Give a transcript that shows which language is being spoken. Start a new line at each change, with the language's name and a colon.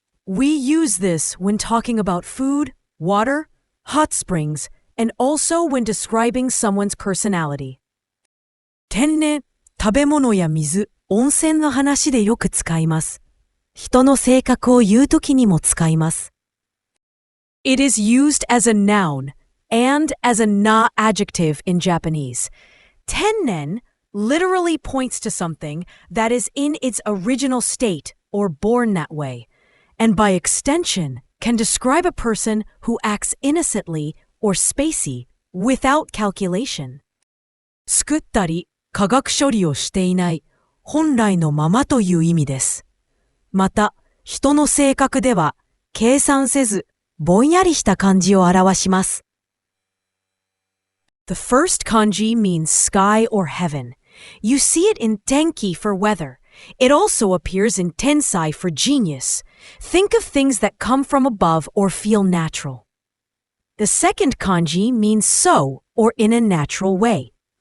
English: We use this when talking about food, water, hot springs, and also when describing someone's personality.
Japanese: 天然、食べ物や水、温泉の話でよく使います。人の性格を言うときにも使います。
English: It is used as a noun and as a na adjective in Japanese. Tennen literally points to something that is in its original state or born that way, and by extension can describe a person who acts innocently or spacey without calculation.
Japanese: 作ったり化学処理をしていない本来のままという意味です。また、人の性格では計算せずぼんやりした感じを表します。
English: The first kanji means sky or heaven. You see it in tenki for weather. It also appears in tensai for genius. Think of things that come from above or feel natural. The second kanji means so or in a natural way.